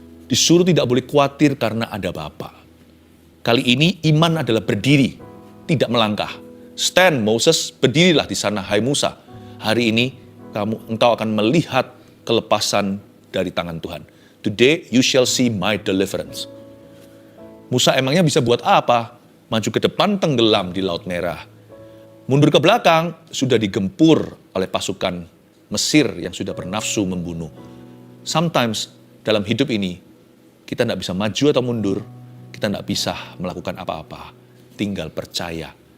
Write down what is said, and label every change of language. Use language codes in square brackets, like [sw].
[id] Disuruh tidak boleh khawatir karena ada Bapa. Kali ini iman adalah berdiri, tidak melangkah. [en] Stand Moses, [id] berdirilah di sana hai Musa. Hari ini engkau akan melihat kelepasan dari tangan Tuhan. [en] Today you shall see my deliverance. [id] Musa emangnya bisa buat apa? Maju ke depan tenggelam di Laut Merah. Mundur ke belakang sudah digempur oleh pasukan Mesir yang sudah bernafsu membunuh. Sometimes dalam hidup ini kita tidak bisa maju atau mundur, kita tidak bisa melakukan apa-apa, tinggal percaya.